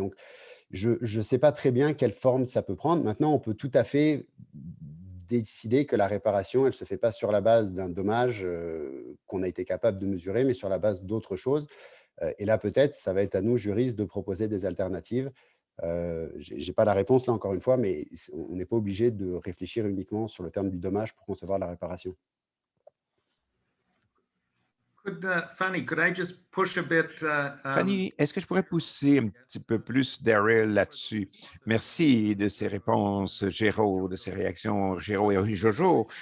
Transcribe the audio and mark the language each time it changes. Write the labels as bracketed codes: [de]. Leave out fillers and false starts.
[fr] Donc, je ne sais pas très bien quelle forme ça peut prendre. Maintenant, on peut tout à fait décider que la réparation, elle ne se fait pas sur la base d'un dommage qu'on a été capable de mesurer, mais sur la base d'autres choses. Et là, peut-être, ça va être à nous, juristes, de proposer des alternatives. Je n'ai pas la réponse là, encore une fois, mais on n'est pas obligé de réfléchir uniquement sur le terme du dommage pour concevoir la réparation. [en] Fanny, could I just push a bit? [fr] Fanny, est-ce que je pourrais pousser un petit peu plus Daryl là-dessus? Merci de ces réponses, Géraud, de ces réactions, Géraud et Jojo.